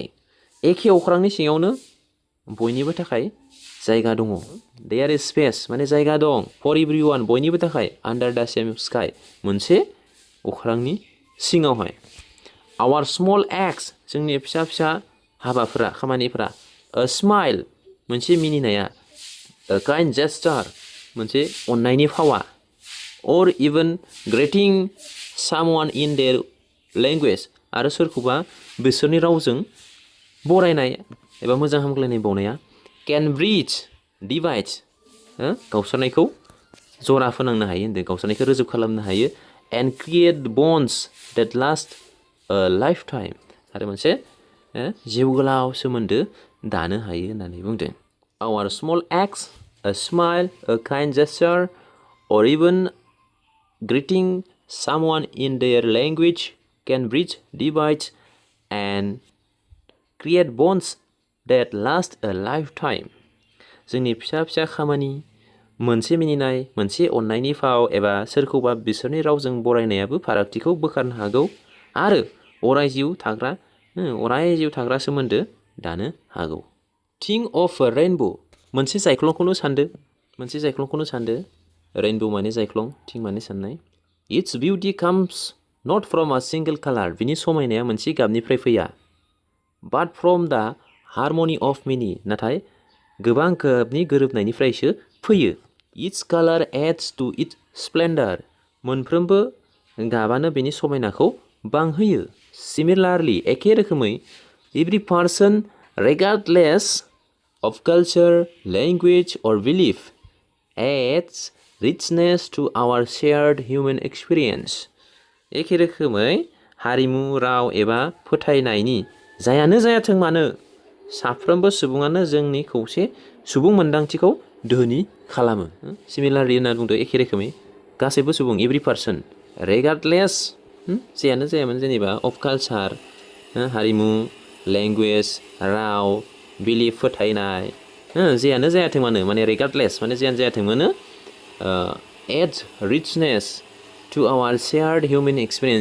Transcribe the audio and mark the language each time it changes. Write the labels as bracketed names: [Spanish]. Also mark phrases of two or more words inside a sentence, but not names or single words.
[Bodo] एखे अख्रांनि सिङावनो बयनिबो थाखाय जायगा दङ. [English] There is space [Bodo] माने जायगा दं. [English] For everyone [Bodo] बयनिबो थाखाय [English] under the same sky [Bodo] मोनसे अख्रांनि सिङावहाय. [English] Our small acts [Bodo] जोंनि फिसा फिसा हाबाफोरा, खामानिफोरा. [English] A smile [Bodo] मोनसे मिनिनाया. [English] A kind gesture [Bodo] मोनसे अननायनि फावा. [English] Or even greeting someone in their language [Bodo] आरो सोरखौबा बिसोरनि रावजों बरायनाय एबा मोजां हामग्लायनाय बावनाया [English] can bridge divide [Bodo] गावस्रानायखौ जरा फोनांनो हायो होनदों, गावस्रानायखौ रोजोब खालामनो हायो. [English] And create bonds that last a lifetime [Bodo] आरो मोनसे जिउ गोलाव सोमोन्दो दानो हायो होननानै बुंदों. [English] Our small acts, a smile, a kind gesture, or even greeting someone in their language can bridge divides and create bonds that last a lifetime. [Bodo] जोंनि फिसा फिसा खामानि, मोनसे मिनिनाय, मोनसे अननायनि फाव एबा सोरखौबा बिसोरनि रावजों बरायनायाबो फारागथिखौ बोखारनो हागौ आरो अराय जिउ थाग्रा सोमोन्दो दानो हागौ. [English] Think of a rainbow. [Bodo] मोनसे जायख्लंखौनो सानदो. Rainbow माने जायख्लं, थिं माने साननाय. [English] Its beauty comes not from a single color. [Bodo] बिनि समायनाया मोनसे गाबनिफ्राय फैया. [English] But from the harmony of many. [Bodo] नाथाय गोबां गाबनि गोरोबनायनिफ्रायसो फैयो. [English] Each color adds to its splendor. [Bodo] मोनफ्रोमबो गाबानो बेनि समायनाखौ बांहोयो. Similarly, एखे रोखोमै, [English] every person, regardless of culture, language, or belief, adds richness to our shared human experience. [Bodo] एखे रोखोमै हारिमु, राव एबा फोथायनायनि जायानो जायाथों मानो साफ्रोमबो सुबुङानो जोंनि खौसे सुबुं मोन्दांथिखौ धोनि खालामो. [English] Similarly [Bodo] होनना बुंदों एखे रोखोमै गासैबो सुबुं, [English] every person, regardless [Bodo] जायानो जायामोन जेनेबा [English] of culture, हारिमु, language, राव, belief, [Bodo] फोथायनाय, जायानो जायाथों मानो माने regardless माने जायानो जायाथों मानो [English] adds richness to our shared human experience.